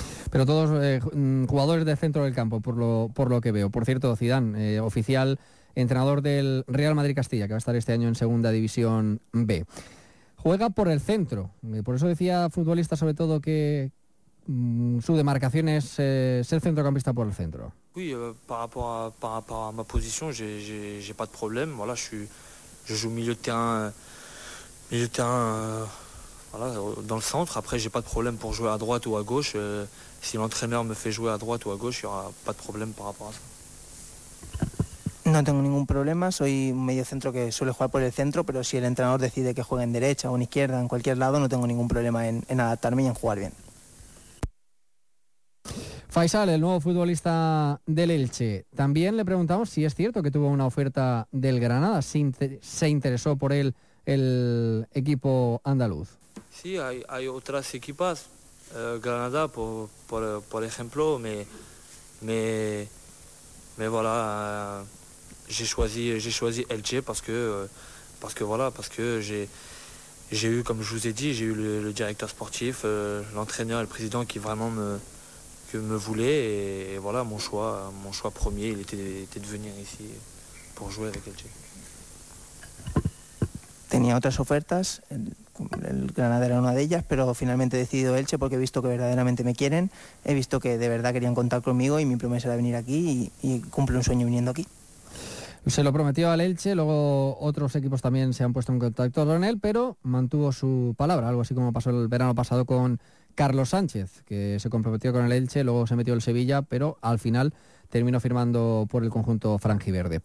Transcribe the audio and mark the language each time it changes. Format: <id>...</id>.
<es>Pero todos jugadores de centro del campo, por lo que veo. Por cierto, Zidane, oficial entrenador del Real Madrid Castilla, que va a estar este año en Segunda División B. Juega por el centro. Por eso decía futbolista, sobre todo, que su demarcación es ser centrocampista por el centro.</es> <fr>Oui, par rapport à ma position, j'ai pas de problème. Voilà, je joue milieu de terrain, dans le centre. Après, j'ai pas de problème pour jouer à droite ou à gauche. Si l'entraîneur me fait jouer à droite ou à gauche, il n'y aura pas de problème par rapport à ça.</fr> <es>No tengo ningún problema, soy un medio centro que suele jugar por el centro, pero si el entrenador decide que juegue en derecha o en izquierda, en cualquier lado, no tengo ningún problema en adaptarme y en jugar bien. Faisal, el nuevo futbolista del Elche. También le preguntamos si es cierto que tuvo una oferta del Granada, si se interesó por él el equipo andaluz. Sí, hay otras equipas, Granada, por ejemplo,</es> <fr>me voilà... J'ai choisi Elche parce que j'ai eu, comme je vous ai dit, j'ai eu le directeur sportif, l'entraîneur et le président qui vraiment me voulaient. Et voilà, mon choix premier, il était de venir ici pour jouer avec Elche.</fr> <es>Tenía otras ofertas, el Granada era una de ellas, pero finalmente he decidido Elche porque he visto que verdaderamente me quieren, he visto que de verdad querían contar conmigo y mi promesa era venir aquí y cumple un sueño viniendo aquí. Se lo prometió al Elche, luego otros equipos también se han puesto en contacto con él, pero mantuvo su palabra, algo así como pasó el verano pasado con Carlos Sánchez, que se comprometió con el Elche, luego se metió el Sevilla, pero al final terminó firmando por el conjunto franjiverde.</es>